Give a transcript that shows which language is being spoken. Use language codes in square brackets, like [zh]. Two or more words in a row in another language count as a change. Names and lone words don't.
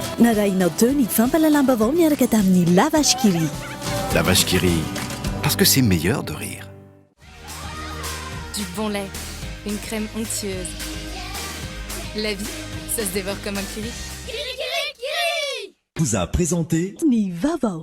[mg] Narainao teo ny fampalalam-baovao miaraka tamin'ny La Vache qui rit. [fr] La vache qui rit, parce que c'est meilleur de rire. Du bon lait, une crème onctueuse. La vie, ça se dévore comme un kiwi. Vous a présenté Ny Vavao.